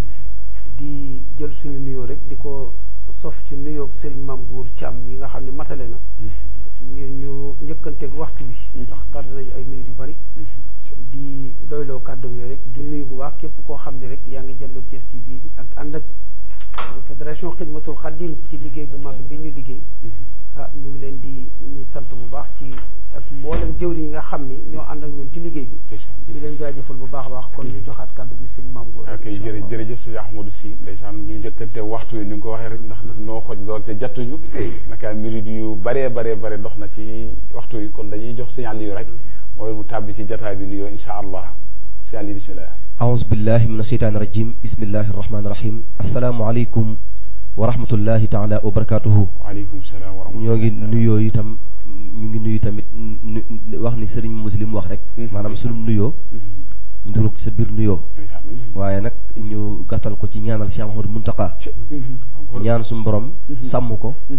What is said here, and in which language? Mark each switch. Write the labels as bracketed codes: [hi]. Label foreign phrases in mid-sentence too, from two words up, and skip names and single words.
[wo] di jël suñu nuyoo rek di ko sof ci nuyoo Serigne Mame Goor Thiam yi nga xam ne matale na ngir ñu njëkkanteeg waxtu wi ndax tardé nañu ay minutes yu bari di doyloo kàddoom yooyu rek di nuyu bu baax képp koo xam ne rek yaa ngi jànloog Thiès TV ak ànd ak fédération Xidmatul Xadim ci liggéey bu mag bi ñu liggéey ñu ngi leen di ñu sant bu baax ci ak mboolem jëwri yi nga xam ni ñoo ànd ak ñun ci liggéey bi di leen jaajëfal bu baax a baax kon ñu joxaat kàddu bi sëñ Mame Goor ok jërëjëf sëñ Ahmadou Si ndeysaan ñu njëkkante waxtu yi ni nga ko waxee rek ndax daf noo xoj lool te jattuñu naka minute yu bare dox na ci waxtu yi kon dañuy jox signal yu rek mooy mu tàbbi ci jataay bi nuyoo [ar] إن شاء الله [wo] signal yi bismillah [ar] أعوذ بالله من الشيطان الرجيم بسم الله الرحمن الرحيم السلام عليكم ورحمة الله تعالى وبركاته. وعليكم السلام ورحمة الله. [wo] ñoo ngi nuyoo itam ñu ngi nuyu tamit wax ni sëriñ Muslim wax rek maanaam sunu nuyoo ñu dugal ko sa biir nuyoo waaye nag ñu gàttal ko ci ñaanal Cheikh Mouhamadou Mountakha ñaan suñu borom sàmm ko